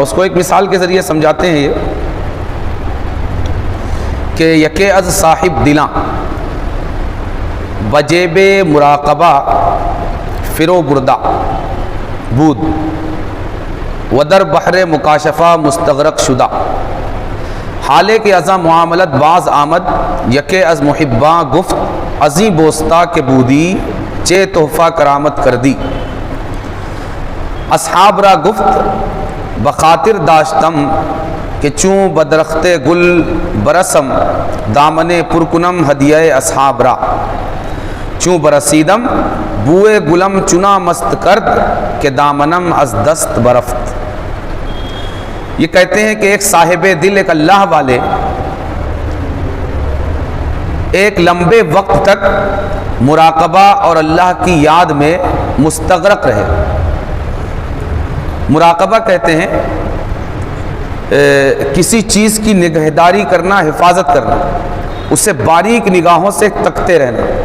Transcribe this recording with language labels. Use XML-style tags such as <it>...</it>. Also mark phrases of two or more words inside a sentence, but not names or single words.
<ur>اس کو ایک مثال کے ذریعے سمجھاتے ہیں یہ کہ</ur> <fa>یکے از صاحب دلاں وجیب مراقبہ فرو بردہ بود ودر بحر مکاشفہ مستغرق شدہ، حالے کے ازاں معاملت باز آمد، یکے از محباں گفت ازیں بوستا کے بودی، چے تحفہ کرامت کر دی، اصحاب را گفت بخاطر داشتم کہ چوں بدرخت گل برسم، دامن پرکنم ہدیہ اصحاب را، چوں برسیدم بوئے گلم چنا مست کرد، کہ دامنم از دست برفت۔</fa> <ur>یہ کہتے ہیں کہ ایک صاحب دل، ایک اللہ والے ایک لمبے وقت تک مراقبہ اور اللہ کی یاد میں مستغرق رہے۔ مراقبہ کہتے ہیں کسی چیز کی نگہداری کرنا، حفاظت کرنا، اسے باریک نگاہوں سے تکتے رہنا۔</ur>